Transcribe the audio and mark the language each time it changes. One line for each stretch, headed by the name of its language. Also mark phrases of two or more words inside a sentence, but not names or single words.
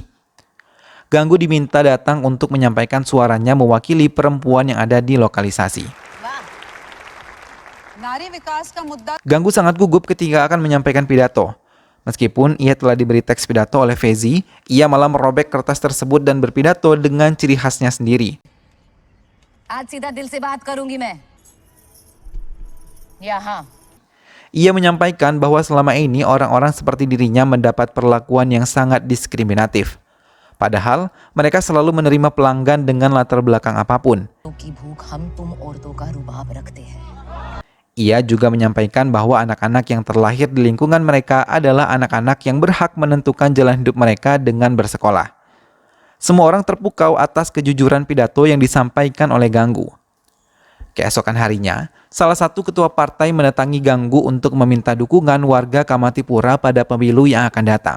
Indonesian: Ganggu diminta datang untuk menyampaikan suaranya mewakili perempuan yang ada di lokalisasi. Ganggu sangat gugup ketika akan menyampaikan pidato. Meskipun ia telah diberi teks pidato oleh Fezi, ia malah merobek kertas tersebut dan berpidato dengan ciri khasnya sendiri.
Hindi: आज सीधा दिल से बात करूंगी मैं यहाँ।
Indonesian: Ia menyampaikan bahwa selama ini orang-orang seperti dirinya mendapat perlakuan yang sangat diskriminatif. Padahal mereka selalu menerima pelanggan dengan latar belakang apapun.
Hindi: की भूख हम तुम औरतों का रुबाब रखते हैं।
Indonesian: Ia juga menyampaikan bahwa anak-anak yang terlahir di lingkungan mereka adalah anak-anak yang berhak menentukan jalan hidup mereka dengan bersekolah. Semua orang terpukau atas kejujuran pidato yang disampaikan oleh Ganggu. Keesokan harinya, salah satu ketua partai mendatangi Ganggu untuk meminta dukungan warga Kamatipura pada pemilu yang akan datang.